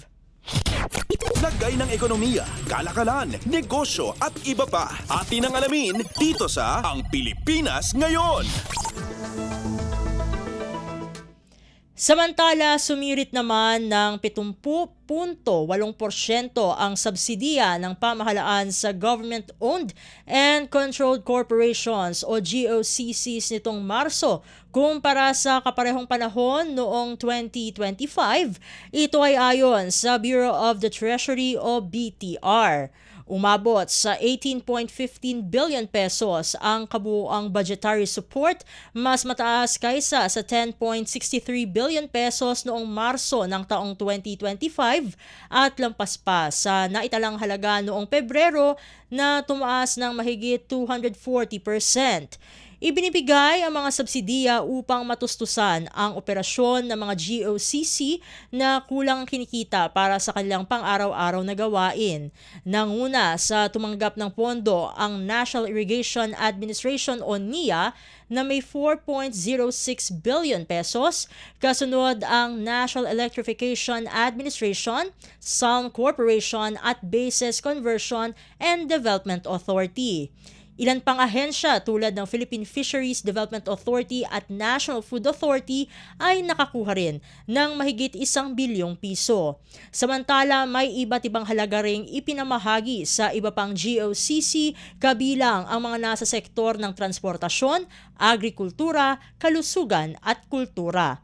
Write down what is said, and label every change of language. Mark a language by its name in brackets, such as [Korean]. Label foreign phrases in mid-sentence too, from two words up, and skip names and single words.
[Filipino] Lagay ng ekonomiya, kalakalan, negosyo at iba pa. Atin ang alamin dito sa Ang Pilipinas Ngayon. Samantala, sumirit naman ng 70.8% ang subsidiya ng pamahalaan sa [English] government-owned and controlled corporations [Filipino] o GOCCs nitong Marso kumpara sa kaparehong panahon noong 2025. Ito ay ayon sa Bureau of the Treasury o BTR. Umabot sa 18.15 [English] billion pesos [Filipino] ang kabuuang [English] budgetary support, [Filipino] mas mataas kaysa sa 10.63 [English] billion pesos [Filipino] noong Marso ng taong 2025 at lampas pa sa naitalang halaga noong Pebrero na tumaas ng mahigit 240%. Ibinibigay ang mga subsidiya upang matustusan ang operasyon ng mga GOCC na kulang kinikita para sa kanilang pang-araw-araw na gawain. Nanguna sa tumanggap ng pondo ang National Irrigation Administration o NIA na may 4.06 [English] billion pesos, [Filipino] kasunod ang National Electrification Administration, Salm Corporation at Bases Conversion and Development Authority. Ilan pang ahensya tulad ng Philippine Fisheries Development Authority at National Food Authority ay nakakuha rin ng mahigit 1 bilyong piso. Samantala, may iba't ibang halaga ring ipinamahagi sa iba pang GOCC kabilang ang mga nasa sektor ng transportasyon, agrikultura, kalusugan at kultura.